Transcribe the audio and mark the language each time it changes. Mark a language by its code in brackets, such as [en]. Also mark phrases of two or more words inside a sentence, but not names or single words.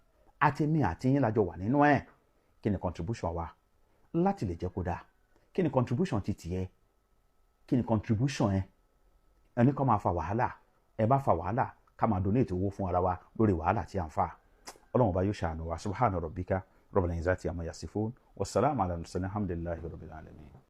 [yo] àti mi àti yín lájọ wà nínú ẹ̀. kí ni contribution wa láti lè jẹ́ kó dáa? kí ni contribution ti tiẹ̀? kí ni contribution ẹ? ẹni kan máa fa wàhálà, ẹ bá fa wàhálà ká máa donate owó fún ara wa lórí wàhálà tí à ń fà. Ọlọ́run ọba yóò ṣàánú wa. [ar] سبحان ربك رب العزة عما يصفون والسلام على المرسلين الحمد لله رب العالمين.